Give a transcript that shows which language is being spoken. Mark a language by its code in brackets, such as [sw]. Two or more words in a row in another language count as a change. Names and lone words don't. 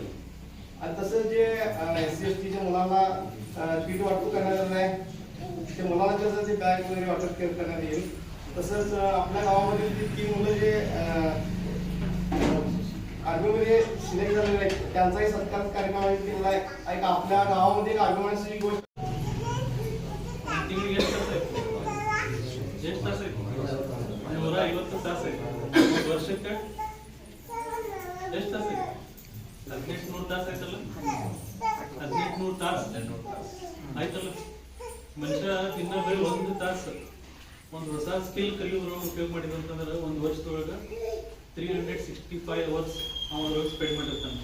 [mr] आणि तसंच जे SC/ST च्या मुलांना किट वाटप करण्यात आलं आहे, ते मुलांना कसं ते बॅग वगैरे वाटप करण्यात येईल. तसंच आपल्या गावामधील 3 मुलं जे आर्मीमध्ये सिलेक्ट झालेले आहेत त्यांचाही सत्कार कार्यक्रम आयोजित केलेला आहे. एक आपल्या गावामध्ये एक आर्मीची गोष्ट [kn] ವರ್ಷಕ್ಕೆ ಎಷ್ಟು ತಾಸು 1800 ತಾಸು ಆಯ್ತಲ್ಲ 1800 ತಾಸು ಆಯ್ತಲ್ಲ ಮನುಷ್ಯ ದಿನ ಬರೀ 1 ತಾಸು ಒಂದು ಹೊಸ ಸ್ಕಿಲ್ ಕಲಿಯೋದ್ರೊಳಗೆ ಉಪಯೋಗ ಮಾಡಿದಂತಂದ್ರೆ ಒಂದು ವರ್ಷದೊಳಗೆ 365 ಅವರ್ಸ್ ಅವರೊಳಗೆ ಸ್ಪೆಂಡ್ ಮಾಡಿರ್ತಾನೆ.